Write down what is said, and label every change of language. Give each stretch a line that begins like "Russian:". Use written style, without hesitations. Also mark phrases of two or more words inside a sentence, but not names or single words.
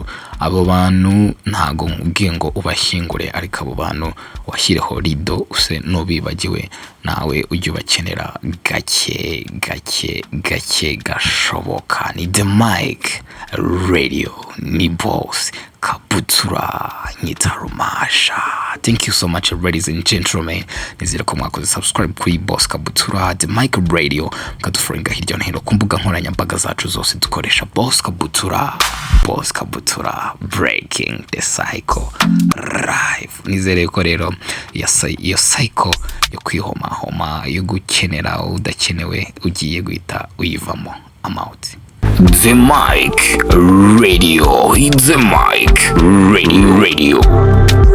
Kinyarwanda: Abo bantu ntago nkubwiye ngo ubashyingure, ariko abo bantu washyireho rido, use nubibagiwe, nawe ujye ubakenera gake gashoboka. Ni The Mic Radio, ni Boss Kabutura Nyitarumasha.
English: Thank you so much, ladies and gentlemen.
Kinyarwanda: Nizere ko mwakoze subscribe kuri Boss Kabutura The Mic Radio, mkaduforinga hirya no hino ku mbuga nkoranyambaga zacu zose dukoresha Boss Kabutura.
English: boss kabutura breaking the cycle live.
Kinyarwanda: Nizere ko rero iyo cycle yo kwihoma yo gukenera udakenewe ugiye guhita uyivamo amount.
English: The mic radio, it's the mic radio.